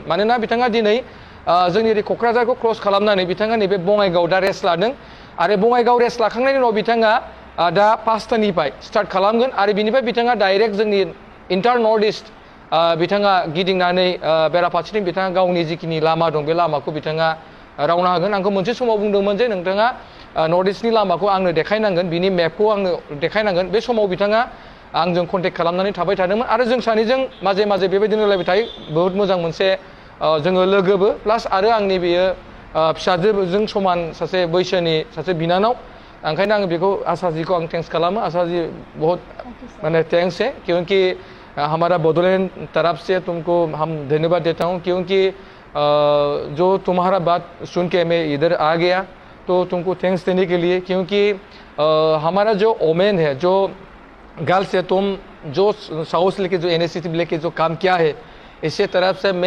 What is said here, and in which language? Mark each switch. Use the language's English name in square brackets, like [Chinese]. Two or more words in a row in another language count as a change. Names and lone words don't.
[Bodo] मानोना बिथाङा दिनै जोंनि ओरै क'क्राझारखौ क्रस खालामनानै बिथाङा नैबे बङाइगाव दा रेस्ट लादों आरो बङाइगाव रेस्ट लाखांनायनि उनाव बिथाङा दा 5टानिफ्राय स्टार्ट खालामगोन आरो बिनिफ्राय बिथाङा डाइरेक्ट जोंनि इन्टार नर्थ इस्ट बिथाङा गिदिंनानै बेराफारसेथिं बिथाङा गावनि जिखिनि लामा दं बे लामाखौ बिथाङा रावना होगोन आंखौ मोनसे समाव बुंदोंमोन जे नोंथाङा नर्थ इस्टनि लामाखौ आंनो देखायनांगोन बिनि मेपखौ आंनो देखायनांगोन बे समाव बिथाङा आंजों कन्टेक्ट खालामनानै थाबाय थादोंमोन आरो जों सानैजों माजे माजे बेबायदिनो रायलायबाय थायो बहुत मोजां मोनसे जोङो लोगोबो प्लास आरो आंनि बेयो फिसाजोजों समान सासे बैसोनि सासे बिनानाव ओंखायनो आं बेखौ आसाजिखौ आं थेंक्स खालामो आसाजी [Hindi] बहुत माने थेंक्स है क्योंकि हमारा बोडोलैंड तरफ से तुमको हम धन्यवाद देता हूँ क्योंकि जो तुम्हारा बात सुन के मैं इधर आ गया तो तुमको थैंक्स देने के लिए क्योंकि हमारा जो ओमेन है जो गर्ल्स है तुम जो साउथ लेके जो इनिशिएटिव लेके जो काम किया है इसी तरफ से मैं